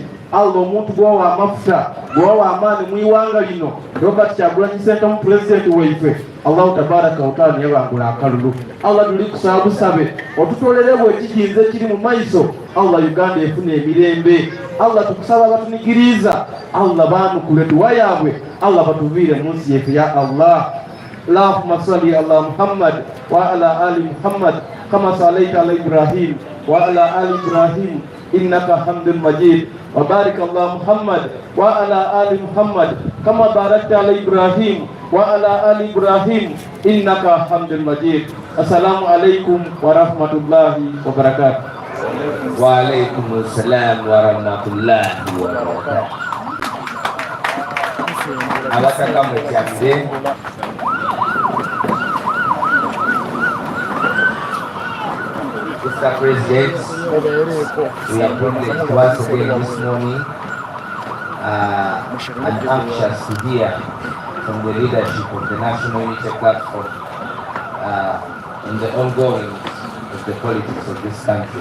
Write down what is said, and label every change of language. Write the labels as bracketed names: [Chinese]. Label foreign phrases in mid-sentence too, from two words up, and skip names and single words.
[Ganda] Allah omuntu gwawa amafuta gwawa amaani mu iwanga lino Robert Kyagulanyi Ssentamu pulezidenti waife [Arabic] الله تبارك وتعالى [Ganda] yabangula akalulu. Allah tuli kusaba busabe otutolere bwekijinze kiri mu maiso Allah Uganda efune emirembe. Allah tukusaba batunigiriza Allah baanukule duwa yaabwe Allah batuviire mu nsi yaife ya Allah. [Arabic] اللهم صل على محمد وعلى آل محمد كما صليت على إبراهيم وعلى آل إبراهيم إنك حميد مجيد. وبارك الله محمد وعلى آل محمد كما باركت على إبراهيم وعلى آل إبراهيم إنك حميد مجيد. السلام عليكم ورحمة الله وبركاته. وعليكم السلام ورحمة الله وبركاته. [Ganda] Abataka mwekyamide Mr. [English] President, we are privileged once again this morning and anxious to hear from the leadership of the National Unity Platform in the ongoing of the politics of this country.